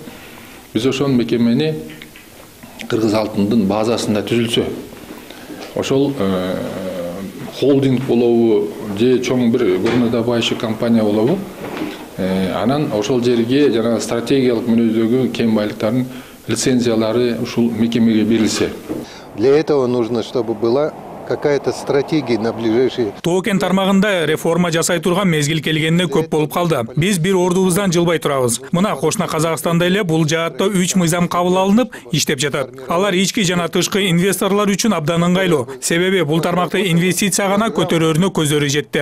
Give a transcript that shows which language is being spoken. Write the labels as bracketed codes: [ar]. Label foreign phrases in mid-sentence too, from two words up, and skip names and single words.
[ky] Биз ошол мекемени Кыргыз Алтындын базасында түзүлсө, ошол холдинг болобу же чоң бир [ru] горнодобывающий компания [ky] болобу, анан ошол жерге жана стратегиялык мүнөздөгү кен байлыктардын лицензиялары ушул мекемеге берилсе. [ru] Для этого нужно, чтобы была какая-то стратегия на ближайшие. [ky] Тоо кен тармагында реформа жасай турган мезгил келгенине көп болуп калды. Биз бир ордубуздан жылбай турабыз. Мына кошуна Казакстанда эле бул жаатта 3 мыйзам кабыл алынып иштеп жатат. Алар ички жана тышкы инвесторлор үчүн абдан ыңгайлуу. Себеби бул тармакта инвестиция гана көтөрөрүнө көздөрү жетти.